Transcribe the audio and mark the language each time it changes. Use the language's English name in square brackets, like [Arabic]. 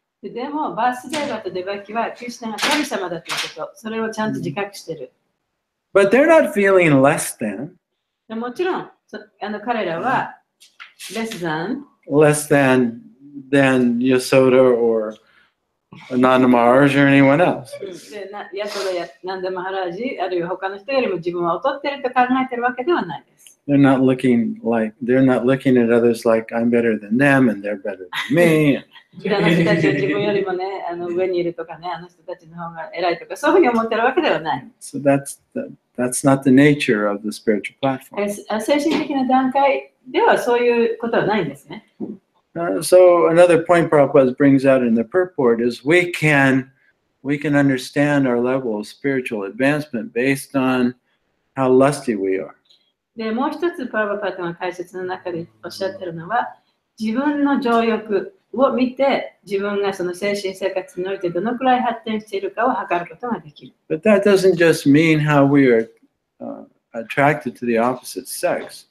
[Japanese] でも、バースデーバとデバキは、クリシュナが神様だということ、それをちゃんと自覚している。 [English] But they're not feeling less than. [Japanese] もちろん、彼らは、 [English] less than Yashoda or Nanda Maharaj or anyone else. [Japanese] ヤソダやナンダマハラージ、あるいは他の人よりも自分は劣っていると考えているわけではないです。 [English] They're not looking at others like I'm better than them and they're better than me. [Japanese] 人たちは自分よりもね、上にいるとかね、あの人たちの方が偉いとか、そういうふうに思ってるわけではない。 [English] So that's not the nature of the spiritual platform. [Japanese] 精神的な段階ではそういうことはないんですね。 [English] So another point Prabhupada brings out in the purport is we can understand our level of spiritual advancement based on how lusty we are. [Japanese] でもう一つ、パラバパタの解説の中でおっしゃってるのは、自分の情欲を見て、自分がその精神生活においてどのくらい発展しているかを測ることができる。 [English] But that doesn't just mean how we are attracted to the opposite sex.